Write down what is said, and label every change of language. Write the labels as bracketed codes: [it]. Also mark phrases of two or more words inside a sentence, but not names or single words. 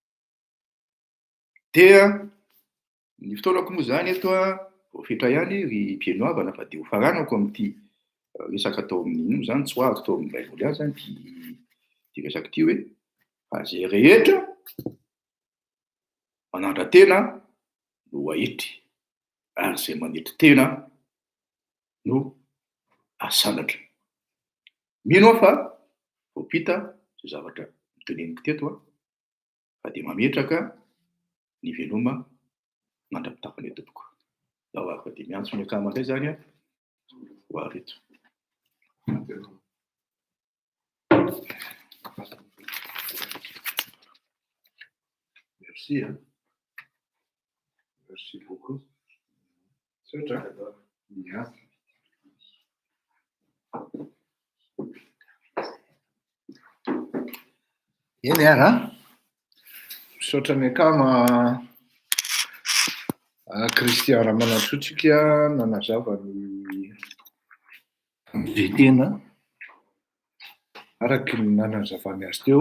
[mg] Dia ny fotoanako moa zany eto a vao fetra ihany ry mpienoavana fa de ho faranako amin'ity resaka atao amin'ino zany tsy hoariko tao amin'ny baiboly ihany zany ty resaka ty hoe fa zay rehetra manandra tena no ahitry ary zay manetry tena no asanatra. Mino aho fa voapita zay zavatra miteneniko teto a fa de mametraka ny veloma mandra-pitapany tompoko. Zaho ary fa de miantso ny akama indray zany a ho ary eto. [fr] Merci. Merci beaucoup. C'est ça. Bien. [mg] Eny ara. Misaotra ny akama Christian Ramanatsotsika nanazava ny tena araky ny nanazavany azy teo.